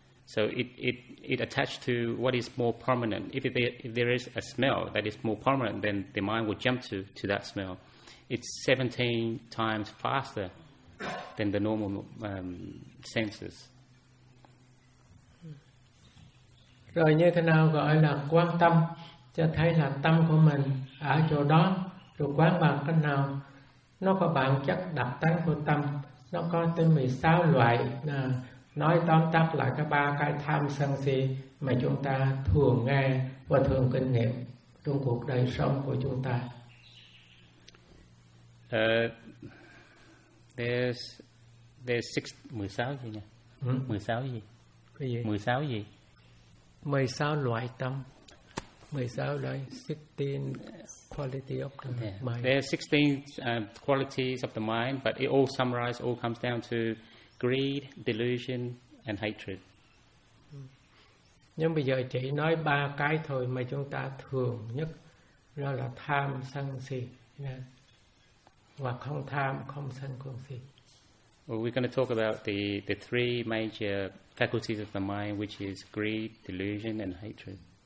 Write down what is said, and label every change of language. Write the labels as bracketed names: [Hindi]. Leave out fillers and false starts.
[English] So it attached to what is more prominent. If there is a smell that is more prominent, then the mind will jump to that smell. It's 17 times faster than the normal senses. [Vietnamese] Rồi như thế nào gọi là quan tâm? Cho thấy là tâm của mình ở chỗ đó, rồi quán bằng cách nào? Nó có bản chất đặc tánh của tâm, nó có tới 16 loại. Nói tóm tắt lại cái ba cái tham sân si mà chúng ta thường nghe và thường kinh nghiệm trong cuộc đời sống của chúng ta. [English] There's [Vietnamese] 16 gì nhỉ? 16 gì? Cái gì? 16 gì? 16 loại tâm. 16 loại, [English] 16 quality of the mind. There's 16 qualities of the mind, but it all summarized, all comes down to greed, delusion, and hatred. [Vietnamese] Nhưng bây giờ chỉ nói ba cái thôi mà chúng ta thường nhất, đó là tham, sân, si. Hoặc không tham, không sân, không si. [English] Well, we're going to talk about the three major faculties of the mind, which is greed, delusion, and hatred.